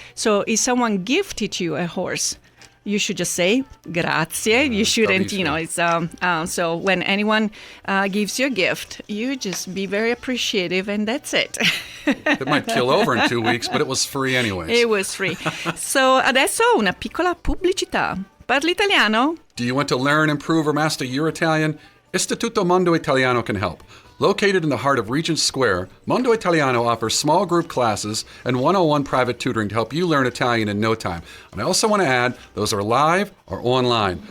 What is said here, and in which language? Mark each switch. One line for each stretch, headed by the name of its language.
English: So if someone gifted you a horse, you should just say grazie. You shouldn't, it's so when anyone gives you a gift, you just be very appreciative, and that's it. It might kill over in 2 weeks, but it was free anyways. It was free.
Italian: So adesso una piccola pubblicità. Parli italiano?
English: Do you want to learn, improve, or master your Italian? Istituto Mondo Italiano can help. Located in the heart of Regent Square, Mondo Italiano offers small group classes and one-on-one private tutoring to help you learn Italian in no time. And I also want to add, those are live or online.